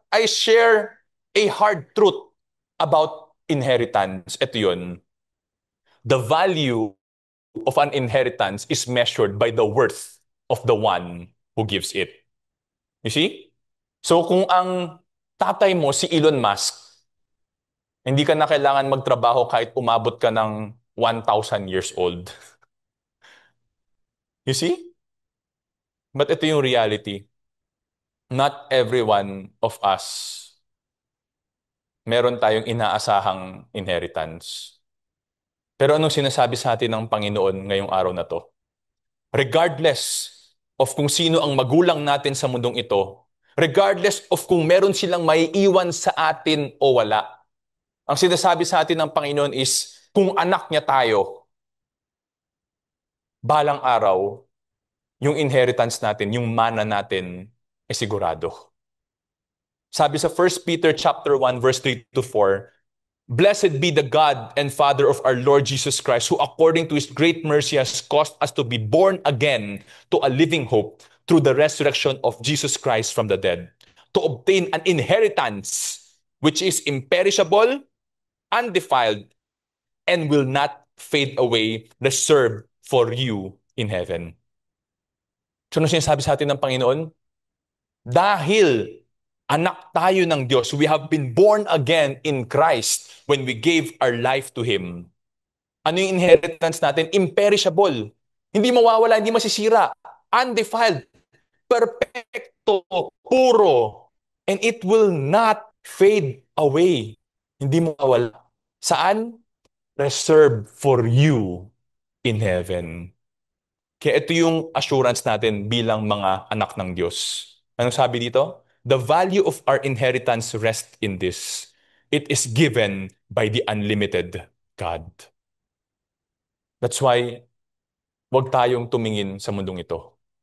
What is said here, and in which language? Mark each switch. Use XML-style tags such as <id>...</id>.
<en>I share a hard truth about inheritance.</en> <tl>Ito yun.</tl> <en>The value of an inheritance is measured by the worth of the one who gives it. You see?</en> <tl>So kung ang tatay mo si Elon Musk, hindi ka na kailangan magtrabaho kahit umabot ka ng 1,000 years old.</tl> <en>You see? But ito yung reality. Not every one of us</en> <tl>meron tayong inaasahang</tl> <en>inheritance.</en> <tl>Pero anong sinasabi sa atin ng Panginoon ngayong araw na to?</tl> <en>Regardless of</en> <tl>kung sino ang magulang natin sa mundong ito, regardless of kung meron silang maiiwan sa atin o wala, ang sinasabi sa atin ng Panginoon is, kung anak niya tayo, balang araw, yung inheritance natin, yung mana natin, ay sigurado. Sabi sa</tl> <en>1 Peter chapter 1 verse 3 to 4, blessed be the God and Father of our Lord Jesus Christ, who according to his great mercy has caused us to be born again to a living hope through the resurrection of Jesus Christ from the dead, to obtain an inheritance which is imperishable, undefiled, and will not fade away, reserved for you in heaven.</en> <tl>So ano sinasabi sa atin ng Panginoon? Dahil anak tayo ng Diyos,</tl> <en>we have been born again in Christ when we gave our life to Him.</en> <tl>Ano yung inheritance natin? Imperishable. Hindi mawawala, hindi masisira. Undefiled. Perfecto. Puro.</tl> <en>And it will not fade away.</en> <tl>Hindi mawawala. Saan?</tl> <en>Reserved for you in heaven.</en> <tl>Kaya ito yung assurance natin bilang mga anak ng Diyos. Anong sabi dito?</tl> <en>The value of our inheritance rests in this. It is given by the unlimited God. That's why,</en> <tl>huwag tayong tumingin sa mundong ito.</tl>